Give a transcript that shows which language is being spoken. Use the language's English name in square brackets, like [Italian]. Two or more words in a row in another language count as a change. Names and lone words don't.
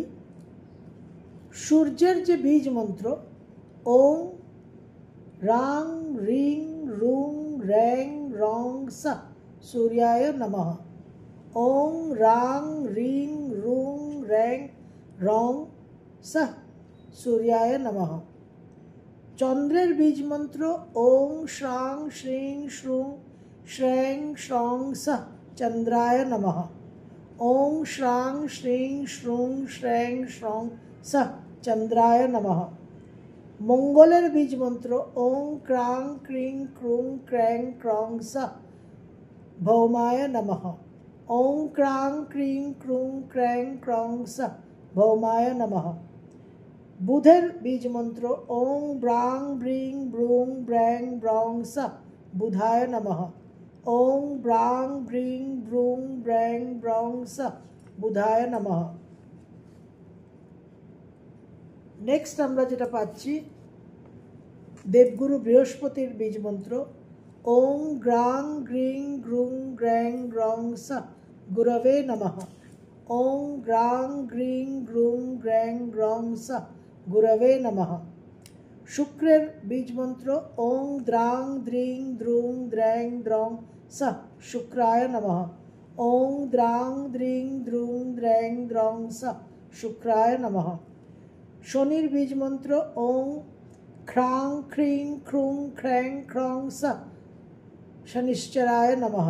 [Bangla] সূর্যের যে বীজ মন্ত্র, [Sanskrit] ওং রাং রিং রুং র্যাং রং সা সূর্যায় নমঃ। ওং রাং রিং রুং র্যাং রং সা সূর্যায় নমঃ। [Bangla] চন্দ্রের বীজ মন্ত্র [Sanskrit] ওং শ্রাং শ্রীং শ্রুং শ্রেং শ্রং সা চন্দ্রায় নমঃ। ওং শ্রাং শ্রীং শ্রুং শ্রেং শ্রং সা চন্দ্রায় নমঃ। [Bangla] মঙ্গলের বীজ মন্ত্র [Sanskrit] ওং ক্রাং ক্রিং ক্রুং ক্র্যাং ক্রং সা ভৌমায় নমঃ। ওং ক্রাং ক্রিং ক্রুং ক্র্যাং ক্রং সা ভৌমায় নমঃ। [Bangla] বুধের বীজ মন্ত্র [Sanskrit] ওং ব্রাং ব্রিং ব্রুং ব্র্যাং ব্রং সা বুধায় নমঃ। ওং ব্রাং ব্রিং ব্রুং ব্র্যাং ব্রং সা বুধায় নমঃ। [Bangla] নেক্সট আমরা যেটা পাচ্ছি দেবগুরু বৃহস্পতির বীজ মন্ত্র [Sanskrit] ওং গ্রাং গ্রিং গ্রুং গ্র্যাং গ্রং সা গুরবে নমঃ। ওং গ্রাং গ্রিং গ্রুং গ্র্যাং গ্রং সা গুরবে নমঃ। [Bangla] শুক্রের বীজ মন্ত্র [Sanskrit] ওং দ্রাং দ্রিং দ্রুং দ্র্যাং দ্রং সা শুক্রায় নমঃ। ওং দ্রাং দ্রিং দ্রুং দ্র্যাং দ্রং সা শুক্রায় নমঃ। [Bangla] শনির বীজ মন্ত্র [Sanskrit] ওং খ্রাং খ্রিং ক্রুং খ্র্যাং খ্রং সা শনিশ্চরায় নমঃ।